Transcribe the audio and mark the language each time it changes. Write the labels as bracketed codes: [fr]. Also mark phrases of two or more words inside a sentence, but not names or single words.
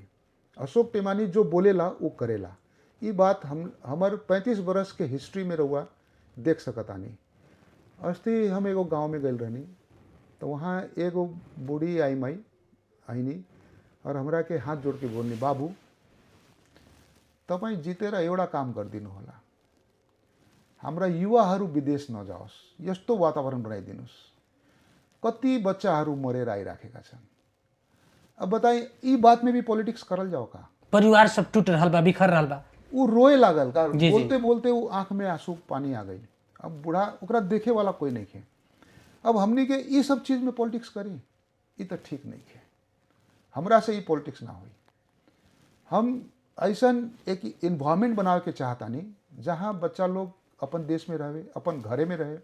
[bho] अशोक टेमानी जो बोलेला वो करेला, ये बात हमर 35 बरस के हिस्ट्री में रहुआ देख सकतानी। अस्ति हम एगो गांव में गए रहनी, तो वहाँ एगो बूढ़ी आईनी और हमरा के हाथ जोड़ के बोलनी, बाबू [ne] तपाईँ जितेर एउटा काम गरिदिनु होला, हाम्रा युवाहरू विदेश नजाओस्, यस्तो वातावरण बनाइदिनुहोस्। कति बच्चाहरू मरेर आइराखेका छन्। [bho] अब बताई ई बात में भी पॉलिटिक्स करल जाओ का? परिवार सब टूट रहल बा, बिखर रहल बा। वो रोए लागल का, बोलते बोलते वो आंख में आंसू पानी आ गई। अब बूढ़ा ओकरा देखे वाला कोई नहीं है। अब हमनी के ये सब चीज में पॉलिटिक्स करी, ये तो ठीक नहीं है। हमरा से ये पॉलिटिक्स ना हुई। हम ऐसा एक इन्वायरमेंट बनावे के चाहता नहीं जहाँ बच्चा लोग अपन देश में रहे, अपन घरे में रहे।